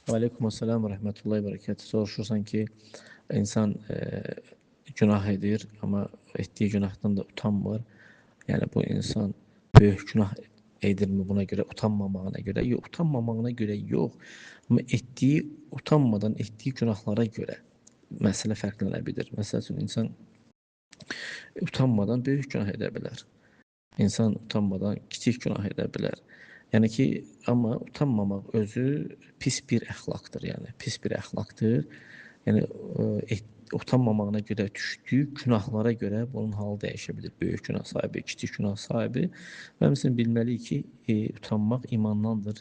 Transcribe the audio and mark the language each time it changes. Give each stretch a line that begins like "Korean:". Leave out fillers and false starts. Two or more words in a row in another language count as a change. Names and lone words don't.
Arabic: عليكم السلام و رحمة الله و بركاته.
Azerbaijani: Soruşursan ki insan günah edir ama ettiği günahdan da utanmır. Yani bu insan büyük günah edir mi buna göre utanmamağına göre? Yok, utanmamağına göre yok. Ama ettiği utanmadan ettiği günahlara göre mesele fərqlənə Mesela insan utanmadan büyük günah edə bilər. İnsan utanmadan kiçik günah edə bilər. Yəni ki, amma utanmamaq özü pis bir əxlaqdır, yəni pis bir əxlaqdır. Yəni utanmamağına görə düşdüyü günahlara görə bunun halı dəyişə bilər. Böyük günah sahibi, kiçik günah sahibi. Və həmçinin bilməliyik ki, utanmaq imandandır.